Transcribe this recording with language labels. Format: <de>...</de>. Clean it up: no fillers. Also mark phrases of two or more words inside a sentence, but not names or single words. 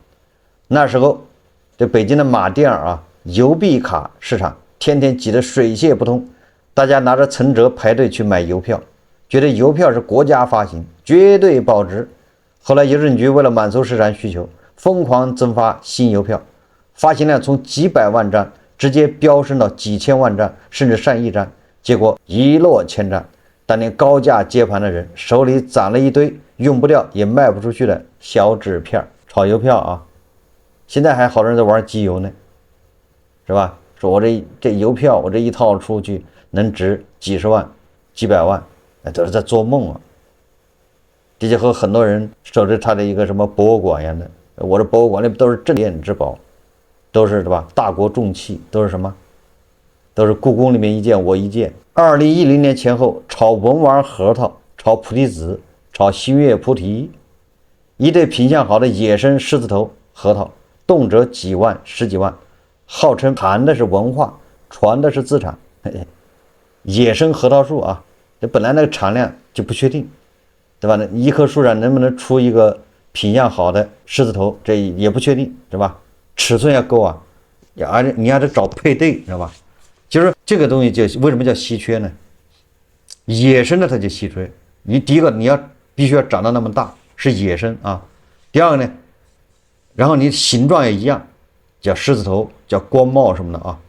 <zh>那時候這北京的馬甸兒啊，郵幣卡市場天天擠得水泄不通，大家拿着存折排隊去買郵票，覺得郵票是國家發行，絕對保值。後來郵政局為了滿足市场需求，瘋狂增發新郵票，發行量從幾百萬張直接飆升到幾千萬張，甚至上億張，結果一落千丈。當年高價接盤的人手裡攢了一堆用不掉也賣不出去的小紙片，炒郵票啊。現在還好多人在玩集郵呢，是吧？說我這郵票，我這一套出去能值幾十万、幾百萬，那都是在做夢啊。这就和很多人守着他的一個什麼博物館一樣的，我這博物館裡都是鎮店之寶，都是對吧？大國重器，都是什麼？都是故宮裡面一件我一件。2010年前後，炒文玩核桃，炒菩提子，炒星月菩提，一对品相好的野生獅子頭核桃，動輒幾萬、十幾萬，號稱談的是文化，傳的是資產。野生核桃樹啊，這本來那個產量就不確定，對吧？那一棵樹上能不能出一個品相好的獅子頭，這也不確定，是吧？尺寸要夠啊，而且你還得找配对，知道吧？就是這個東西就為什麼叫稀缺呢？野生的它就稀缺。你第一個你必須要長到那麼大，是野生啊。第二個呢，然後你形狀也一樣，叫獅子頭，叫光帽什麼的啊。</zh>